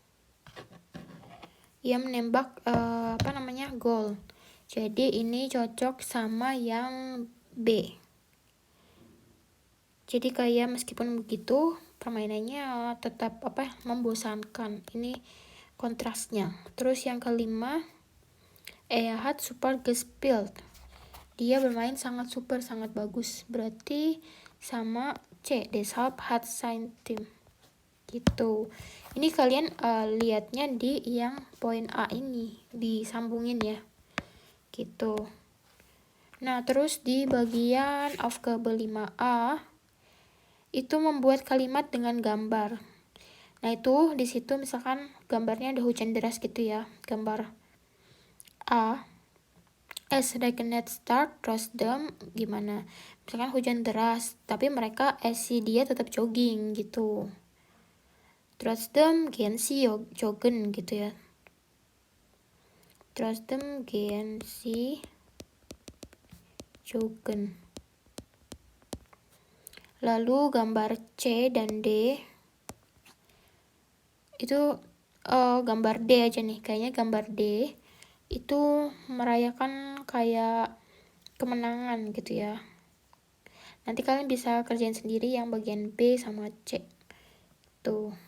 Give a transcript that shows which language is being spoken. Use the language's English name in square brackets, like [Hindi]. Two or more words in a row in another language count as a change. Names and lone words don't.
[Indonesian] Ia menembak gol. Jadi ini cocok sama yang B. Jadi kayak meskipun begitu permainannya tetap membosankan. Ini kontrasnya. Terus yang kelima, [German] hat super gespielt. [Indonesian] Dia bermain sangat super, sangat bagus. Berarti sama C, [German] deshalb hat sein Team. [Indonesian] Gitu. Ini kalian lihatnya di yang poin A ini, disambungin ya. Gitu. Nah, terus di bagian Aufgabe 5A itu membuat kalimat dengan gambar. Nah, itu di situ misalkan gambarnya ada hujan deras gitu ya. Gambar A. [German] Es regnet stark, trotzdem gimana? [Indonesian] Misalkan hujan deras, tapi mereka si dia tetap jogging gitu. [German] Trotzdem gehen sie joggen gitu ya. Trotzdem gehen sie joggen. [Indonesian] Lalu gambar C dan D itu gambar D aja nih, kayaknya gambar D itu merayakan kayak kemenangan gitu ya. Nanti kalian bisa kerjain sendiri yang bagian B sama C tuh.